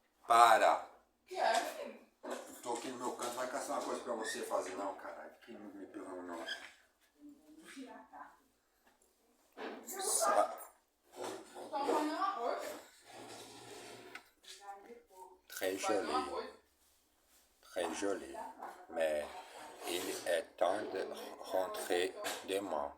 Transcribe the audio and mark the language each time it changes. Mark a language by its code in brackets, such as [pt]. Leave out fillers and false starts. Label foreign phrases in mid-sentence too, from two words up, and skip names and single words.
[pt] Para! Tô aqui no meu canto, vai caçar uma coisa pra você fazer. Não, caralho, que não me perguntou não. [fr] Très joli, très joli. Mais il est temps de rentrer demain.